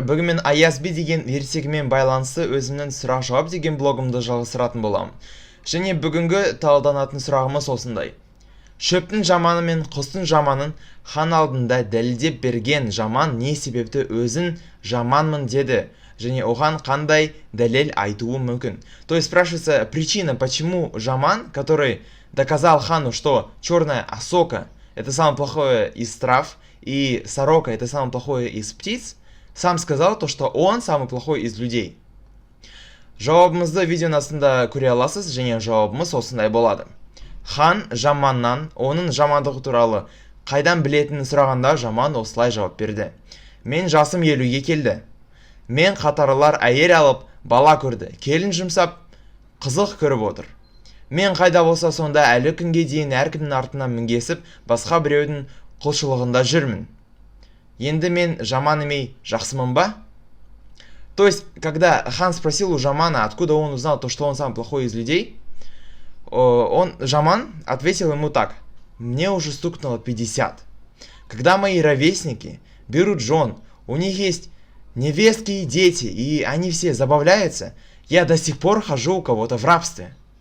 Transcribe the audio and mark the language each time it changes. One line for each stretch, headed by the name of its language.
Kazakh: Бүгін мен Аязби деген ертегімен байланысты өзімнің сұрақ-жауап деген блогымды жалғастыратын боламын. Және бүгінгі талданатын сұрағымыз осындай. Шөптің жаманы мен құстың жаманын хан алдында дәлелдеп берген жаман не себепті өзін жаманмын деді? Және оған қандай дәлел айтуы мүмкін?
Russian: То есть спрашивается причина, почему жаман, который доказал хану, что черная осока это самое плохое из трав, и сорока это самое плохое из птиц, сам сказал то, что он самый плохой из людей.
Kazakh: Жауабымызды видеоның астында көре аласыз, және жауабымыз осындай болады. Хан жаманнан оның жамандығы туралы қайдан білетінін сұрағанда жаман осылай жауап берді. Мен жасым 50-ге келді. Мен қатарлар әйел алып бала көрді. Келін жұмсап қызық көріп отыр. Мен қайда болса сонда әлі күнге дейін әркімнің артынан мінгесіп басқа біреудің құлшылығында жүрмін. Енді мен жаман емей жақсымын ба?
Russian: То есть, когда хан спросил у жамана, откуда он узнал то, что он самый плохой из людей, жаман ответил ему так: мне уже стукнуло 50. Когда мои ровесники берут жен, у них есть невестки и дети, и они все забавляются, я до сих пор хожу у кого-то в рабстве.